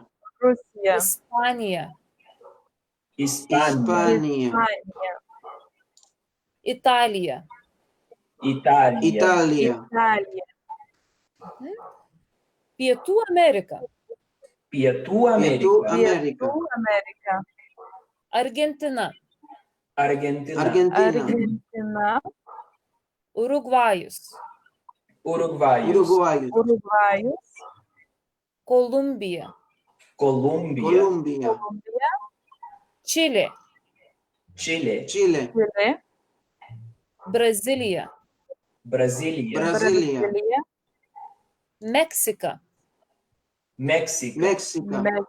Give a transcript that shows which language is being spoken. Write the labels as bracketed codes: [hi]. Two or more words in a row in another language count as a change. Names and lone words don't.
[lt] Ispanija, Hispania. Ispanija, Italija, Italia. Italia, Pietų Amerika, Pietų Pietų Amerika. Amerika, Argentina, Argentina. Argentina, Urugvajus, Uruguayos. Uruguaius, Kolumbija, Colombia. Colombia, Čilė, Chile. Chile, Brazilija, Brasilia. Brasilia, Meksika, México. México,